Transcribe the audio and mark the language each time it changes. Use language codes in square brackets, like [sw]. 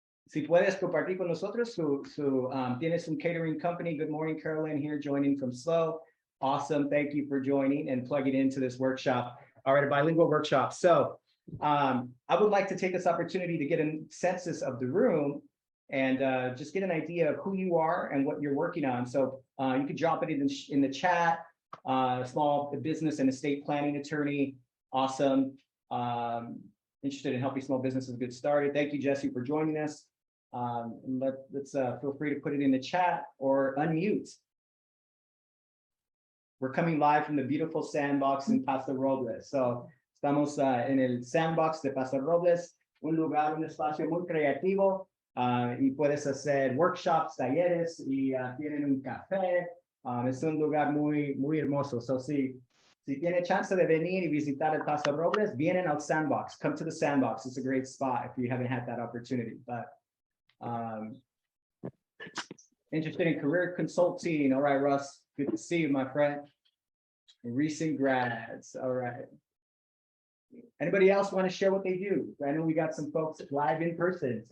[es] Si puedes compartir con nosotros, tienes un catering company. [en] Good morning, Caroline here, joining from SLO. Awesome. Thank you for joining and plugging into this workshop. All right, a bilingual workshop. So I would like to take this opportunity to get a census of the room and just get an idea of who you are and what you're working on. So you could drop it in the chat. Small business and estate planning attorney. Awesome. Interested in helping small businesses get started. Thank you, Jesse, for joining us. Let's feel free to put it in the chat or unmute. We're coming live from the beautiful sandbox in Paso Robles. [es] So estamos en el sandbox de Paso Robles, un espacio muy creativo, y puedes hacer workshops, talleres, y tienen un café. Es un lugar muy hermoso. So si tiene chance de venir y visitar el Paso Robles, vienen al sandbox. [en] Come to the sandbox. It's a great spot if you haven't had that opportunity. But interested in career consulting. All right, Russ. Good to see you, my friend. Recent grads. All right. Anybody else want to share what they do? I know we got some folks live in person.